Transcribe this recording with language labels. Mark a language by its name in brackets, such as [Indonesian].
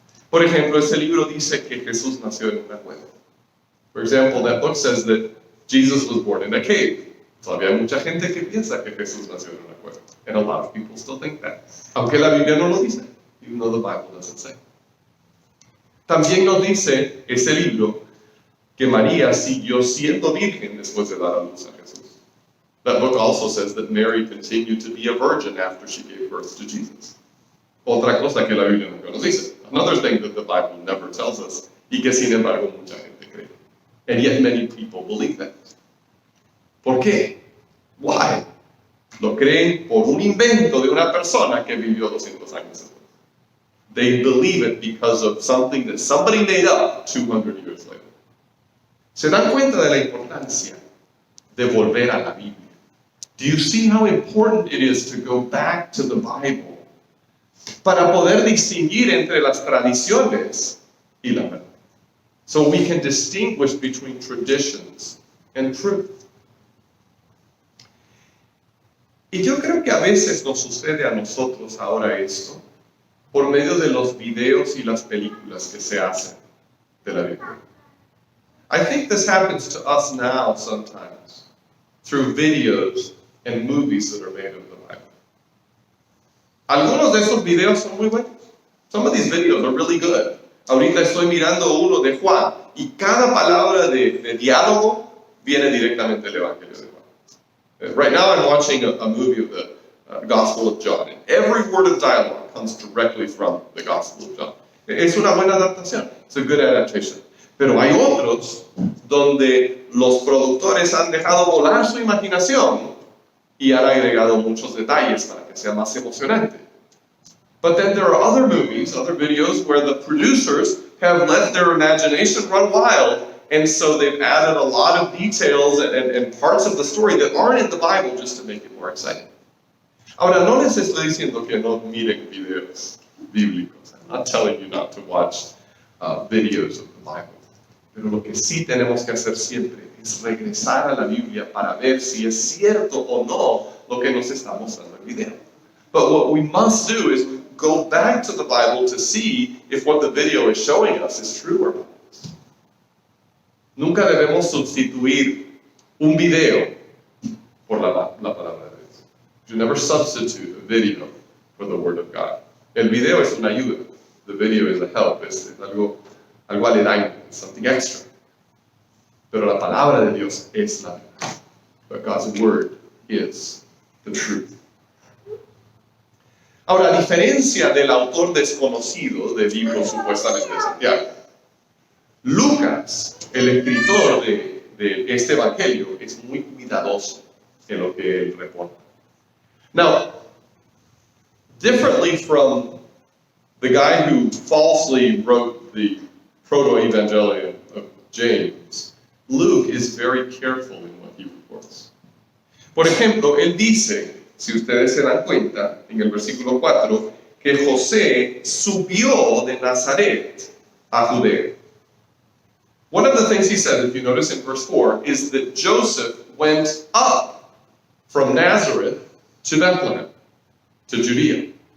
[Spanish] Por ejemplo, ese libro dice que Jesús nació en una cueva. [English] For example, that book says that Jesus was born in a cave. [Spanish] Todavía hay mucha gente que piensa que Jesús nació en una cueva. [English] And a lot of people still think that. [Spanish] Aunque la Biblia no lo dice, [English] even though the Bible doesn't say. [Spanish] También nos dice ese libro que María siguió siendo virgen después de dar a luz a Jesús. [English] That book also says that Mary continued to be a virgin after she gave birth to Jesus. [Spanish] Otra cosa que la Biblia nunca nos dice. [English] Another thing that the Bible never tells us, [Spanish] y que sin embargo mucha gente cree. [English] And yet many people believe that. [Spanish] ¿Por qué? [English] Why? [Spanish] Lo creen por un invento de una persona que vivió 200 años después. [English] They believe it because of something that somebody made up 200 years later. [Spanish] ¿Se dan cuenta de la importancia de volver a la Biblia? [English] Do you see how important it is to go back to the Bible [Spanish] para poder distinguir entre las tradiciones y la verdad? [English] So we can distinguish between traditions and truth. [Spanish] Y yo creo que a veces nos sucede a nosotros ahora esto por medio de los videos y las películas que se hacen de la Biblia. [English] I think this happens to us now sometimes through videos and movies that are made of the Bible. [Spanish] Algunos de esos videos son muy buenos. [English] Some of these videos are really good. [Spanish] Ahorita estoy mirando uno de Juan y cada palabra de diálogo viene directamente del Evangelio de Juan. [English] Right now I'm watching a movie of the Gospel of John, and every word of dialogue comes directly from the Gospel of John. [Spanish] Es una buena adaptación. [English] It's a good adaptation. [Spanish] Pero hay otros donde los productores han dejado volar su imaginación y han agregado muchos detalles para que sea más emocionante. [English] But then there are other movies, other videos, where the producers have let their imagination run wild, and so they've added a lot of details and parts of the story that aren't in the Bible just to make it more exciting. [Spanish] Ahora, no les estoy diciendo que no miren videos bíblicos. [English] I'm not telling you not to watch videos of the Bible. [Spanish] Pero lo que sí tenemos que hacer siempre es regresar a la Biblia para ver si es cierto o no lo que nos está mostrando el video. [English] But what we must do is go back to the Bible to see if what the video is showing us is true or not. [Spanish] Nunca debemos sustituir un video por la palabra de Dios. [English] You never substitute a video for the Word of God. [Spanish] El video es una ayuda. [English] The video is a help. [Spanish] Es algo aledaño. [English] It's something extra. [Spanish] Pero la palabra de Dios es la verdad. [English] But God's Word is the truth. [Spanish] Ahora, a diferencia del autor desconocido del libro supuestamente de Santiago, Lucas, el escritor de este evangelio, es muy cuidadoso en lo que él reporta. [English] Now, differently from the guy who falsely wrote the proto-evangelium of James, Luke is very careful in what he reports. [Spanish] Por ejemplo, él dice, si ustedes se dan cuenta, en el versículo 4, que José subió de Nazaret a Judea. [English] One of the things he said, if you notice in verse 4, is that Joseph went up from Nazareth to Bethlehem, to Judea.